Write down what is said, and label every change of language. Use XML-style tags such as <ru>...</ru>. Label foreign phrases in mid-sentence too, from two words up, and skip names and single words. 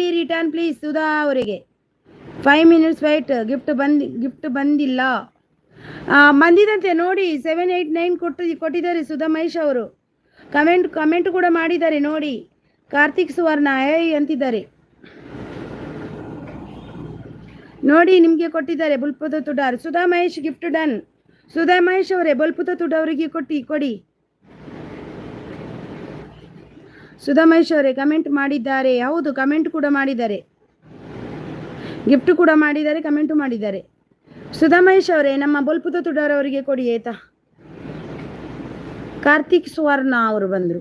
<en>return please</en> <kn>ಸುಧಾ ಅವರಿಗೆ</kn> <en>5 minutes wait</en> <kn>ಗಿಫ್ಟ್ ಬಂದಿಲ್ಲ ಬಂದಿದಂತೆ ನೋಡಿ 789 ಕೊಟ್ಟಿದ್ದಾರೆ ಸುಧಾ ಮಹೇಶ್ ಅವರು ಕಮೆಂಟ್ ಕೂಡ ಮಾಡಿದ್ದಾರೆ ನೋಡಿ ಕಾರ್ತಿಕ್ ಸುವರ್ಣ ಏಯ್ ಅಂತಿದ್ದಾರೆ ನೋಡಿ ನಿಮಗೆ ಕೊಟ್ಟಿದ್ದಾರೆ बोलपुता तुडार ಸುಧಾ ಮಹೇಶ್</kn> <en>gift done</en> <kn>ಸುಧಾ ಮಹೇಶ್ ಅವರೇ बोलपुता तुडार ಅವರಿಗೆ ಕೊಡಿ ಸುಧಾಮಹೇಶ್ ಅವರೇ ಕಮೆಂಟ್ ಮಾಡಿದ್ದಾರೆ. ಹೌದು, ಕಮೆಂಟ್ ಕೂಡ ಮಾಡಿದ್ದಾರೆ, ಗಿಫ್ಟ್ ಕೂಡ ಮಾಡಿದ್ದಾರೆ, ಕಮೆಂಟು ಮಾಡಿದ್ದಾರೆ. ಸುಧಾಮಹೇಶ್ ಅವರೇ ನಮ್ಮ ಬೊಲ್ಪುತ ತುಡಾರವರಿಗೆ ಕೊಡಿ ಆಯ್ತಾ. ಕಾರ್ತಿಕ್ ಸುವರ್ಣ ಅವರು ಬಂದರು.</kn>